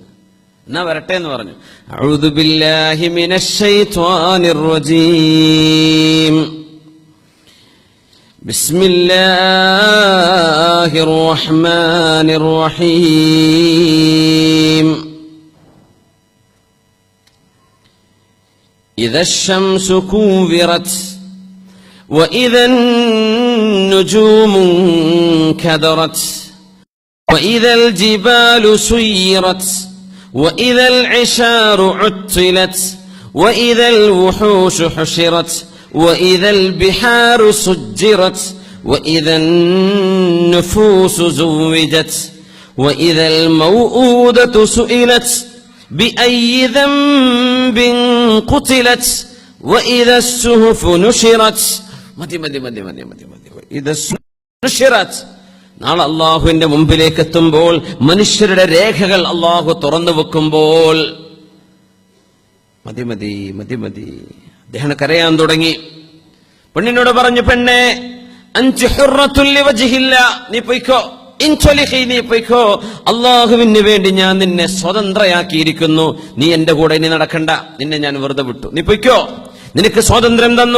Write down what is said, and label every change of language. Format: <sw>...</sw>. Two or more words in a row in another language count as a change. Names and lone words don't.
<ml>എന്നാ വരട്ടെ എന്ന് പറഞ്ഞു.</ml> <ar>أعوذ بالله من الشيطان الرجيم. بسم الله الرحمن الرحيم. إذا الشمس كورت وإذا النجوم انكدرت وإذا الجبال سيرت وإذا العشار عطلت وإذا الوحوش حشرت وإذا البحار سجرت وإذا النفوس زوجت وإذا الموءودة سئلت بأي ذنب قتلت وإذا الصحف نشرت.</ar> <ml>മതി.</ml> <ar>إذا نشرت,</ar> <ml>നാളെ അള്ളാഹുവിന്റെ മുമ്പിലേക്ക് എത്തുമ്പോൾ മനുഷ്യരുടെ രേഖകൾ അള്ളാഹു തുറന്നു വെക്കുമ്പോൾ മതി മതി മതി മതി അദ്ദേഹം കരയാൻ തുടങ്ങി. പെണ്ണിനോട് പറഞ്ഞു, പെണ്ണെ</ml> <ar>أنت حرة لوجه الله,</ar> <ml>നീ പൊയ്ക്കോ, ഇൻതൊലിഖി, നീ പൊയ്ക്കോ, അള്ളാഹുവിന് വേണ്ടി ഞാൻ നിന്നെ സ്വതന്ത്രയാക്കിയിരിക്കുന്നു, നീ എന്റെ കൂടെ ഇനി നടക്കണ്ട, നിന്നെ ഞാൻ വെറുതെ വിട്ടു, നീ പൊയ്ക്കോ, നിനക്ക് സ്വാതന്ത്ര്യം തന്നു.</ml>